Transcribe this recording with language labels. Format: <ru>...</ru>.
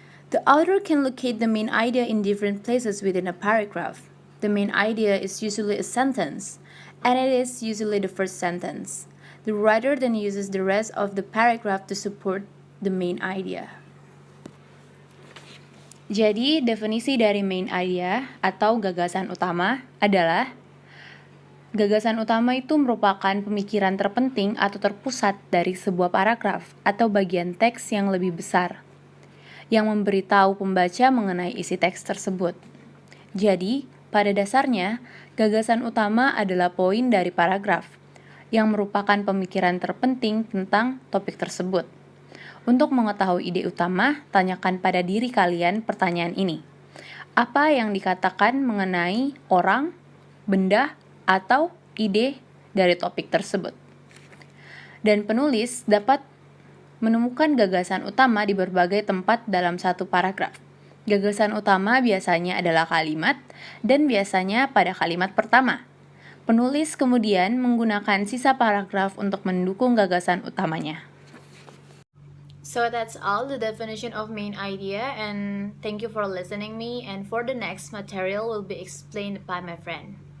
<en>The author can locate the main idea in different places within a paragraph. The main idea is usually a sentence, and it is usually the first sentence. The writer then uses the rest of the paragraph to support the main idea.</en> <id>Jadi, definisi dari main idea atau gagasan utama adalah gagasan utama itu merupakan pemikiran terpenting atau terpusat dari sebuah paragraf atau bagian teks yang lebih besar yang memberitahu pembaca mengenai isi teks tersebut. Jadi, pada dasarnya, gagasan utama adalah poin dari paragraf yang merupakan pemikiran terpenting tentang topik tersebut. Untuk mengetahui ide utama, tanyakan pada diri kalian pertanyaan ini. Apa yang dikatakan mengenai orang, benda, atau ide dari topik tersebut? Dan penulis dapat menemukan gagasan utama di berbagai tempat dalam satu paragraf. Gagasan utama biasanya adalah kalimat, dan biasanya pada kalimat pertama. Penulis kemudian menggunakan sisa paragraf untuk mendukung gagasan utamanya.</id> <en>So that's all the definition of main idea, and thank you for listening me, and for the next material will be explained by my friend.</en>